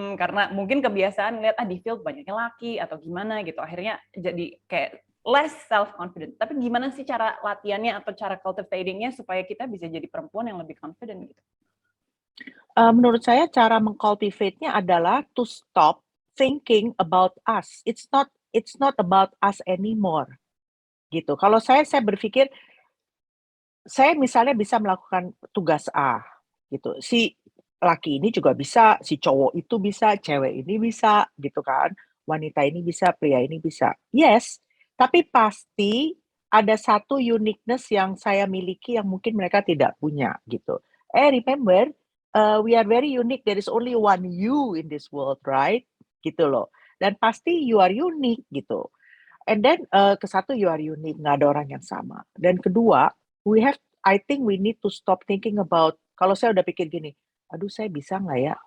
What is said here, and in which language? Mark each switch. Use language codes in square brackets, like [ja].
[id] Karena mungkin kebiasaan ngeliat di field banyaknya laki atau gimana gitu. Akhirnya jadi kayak [en] less self-confident. [id] Tapi gimana sih cara latihannya atau cara cultivating-nya supaya kita bisa jadi perempuan yang lebih confident gitu? Menurut saya cara mengcultivate-nya adalah [en] to stop thinking about us. It's not about us anymore. [id] Gitu. Kalau saya berpikir saya misalnya bisa melakukan tugas A, gitu. Si laki ini juga bisa, si cowok itu bisa, cewek ini bisa, gitu kan. Wanita ini bisa, pria ini bisa. [en] Yes, [id] tapi pasti ada satu uniqueness yang saya miliki yang mungkin mereka tidak punya, gitu. [en] Remember, we are very unique. There is only one you in this world, right? [id] Gitu loh. Dan pasti [en] you are unique [id] gitu. [en] And then [id] ke satu, you are unique, nggak ada orang yang sama. Dan kedua, [en] I think we need to stop thinking about, [id] kalau saya udah pikir gini, aduh saya bisa nggak ya?